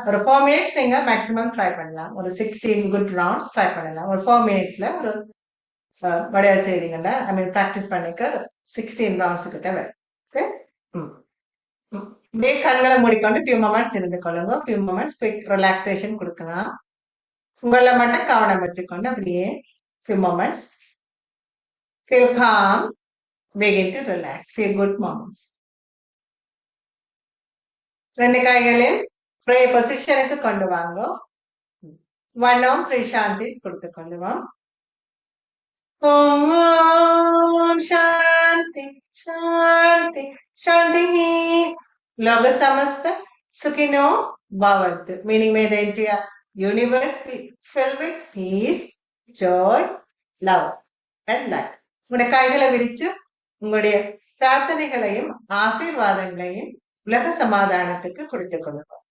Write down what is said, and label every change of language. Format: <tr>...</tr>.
<ta>ஒரு 4 மினிட்ஸ் நீங்க maximum try பண்ணலாம். ஒரு 16 குட் ரவுண்ட்ஸ் ட்ரை பண்ணலாம். ஒரு 4 மினிட்ஸ்ல ஒரு வடையா செய்தீங்கன்னா ஐ மீன் ப்ராக்டிஸ் பண்ணிக்க 16 ரவுண்ட்ஸ் கிட்ட வரும். ஓகே. அப்படியே கண்களை மூடிக்கொண்டு ஃபியூ மொமெண்ட்ஸ் இருந்து கொள்ளுங்க. ஃபியூ மொமெண்ட்ஸ் குயிக் ரிலாக்ஸேஷன் கொடுக்கலாம். உங்களை மட்டும் கவனம் வச்சுக்கொண்டு அப்படியே few moments</ta> <en>feel calm, begin to relax, feel good moments.</en> <ta>2 கைகளையும் ப்ரே பொசிஷனுக்கு கொண்டு வாங்க. 1 ஓம் 3 சாந்திஸ் கொடுத்து கொள்ளுவோம்.</ta> <sa>ஓம் சாந்தி சாந்தி சாந்தி. லோக சமஸ்த சுகினோ பவந்து.</sa> <en>Meaning may the entire universe be filled with peace, joy, love and light.</en> <ta>உங்களுடைய கைகளை விரிச்சு உங்களுடைய பிரார்த்தனைகளையும் ஆசீர்வாதங்களையும் உலக சமாதானத்துக்கு கொடுத்துக் கொள்ளுங்க.</ta>